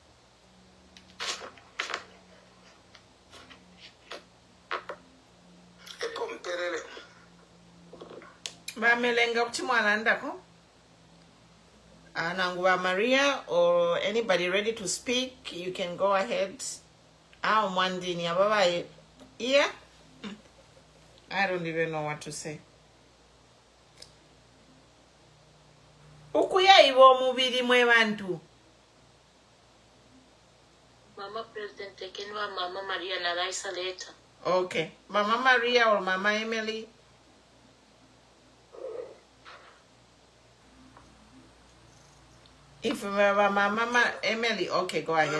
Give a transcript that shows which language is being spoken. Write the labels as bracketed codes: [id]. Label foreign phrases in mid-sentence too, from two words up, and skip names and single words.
[en] Anangwa Maria or anybody ready to speak, you can go ahead. Yeah, I don't even know what to say. [bem] Ukuya iwo mubiri mwe bantu. [en] Mama President Tekenwa, Mama Maria na Raisa later. Okay, Mama Maria or Mama Emily? If Mama Emily, okay, go ahead.